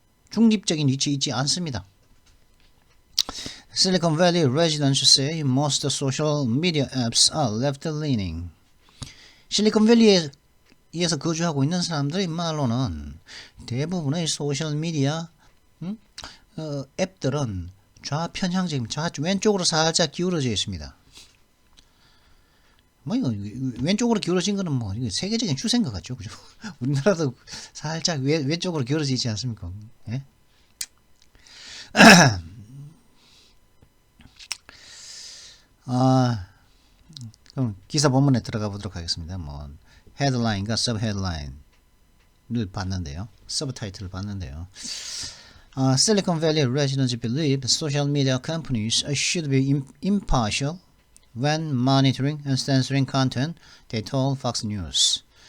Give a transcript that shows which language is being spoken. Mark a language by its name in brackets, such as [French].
[Korean] 중립적인 위치에 있지 않습니다. [English] Silicon Valley residents say most social media apps are left-leaning. [Korean] 실리콘밸리에서 거주하고 있는 사람들의 말로는 대부분의 소셜 미디어 앱들은 좌편향적인 왼쪽으로 살짝 기울어져 있습니다. 왼쪽으로 기울어진 거는 이거 세계적인 추세인 것 같죠, 그죠? 우리나라도 살짝 왼쪽으로 기울어져 있지 않습니까? 예? 그럼 기사 본문에 들어가 보도록 하겠습니다. 헤드라인과 서브헤드라인을 봤는데요. 서브타이틀을 봤는데요. [English] Silicon Valley residents believe social media companies should be impartial when monitoring and censoring content, they told Fox News.